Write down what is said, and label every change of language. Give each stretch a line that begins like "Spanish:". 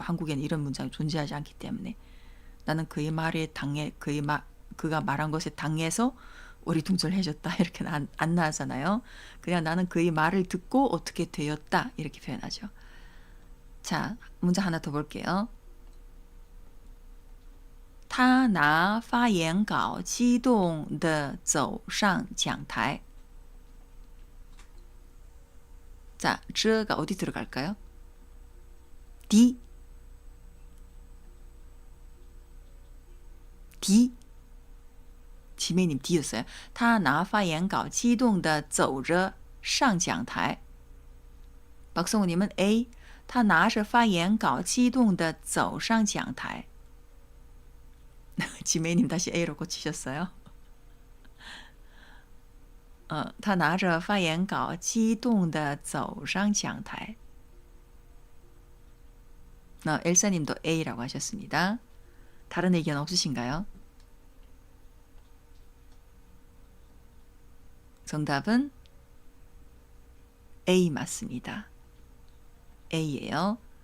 Korean: 한국에는 이런 문장이 존재하지 않기 때문에 나는 그의 말에 그가 말한 것에 당해서 어리둥절해졌다 이렇게 안 나오잖아요. 그냥 나는 그의 말을 듣고 어떻게 되었다 이렇게 표현하죠. 자, 문장 하나 더 볼게요.
Chinese: 他拿发言稿激动地走上讲台.
Korean: 자, 这가 어디 들어갈까요? D. 지메님 D였어요.
Chinese: 他拿发言稿激动地走着上讲台.
Korean: 박성우님은 A.
Chinese: 他拿着发言稿激动地走上讲台.
Korean: 지메님 다시 A로 고치셨어요.
Chinese: 他拿着发言稿激动地走上讲台.
Korean: 엘사님도 A라고 하셨습니다. 다른 의견 없으신가요? 정답은 A 맞습니다. A예요.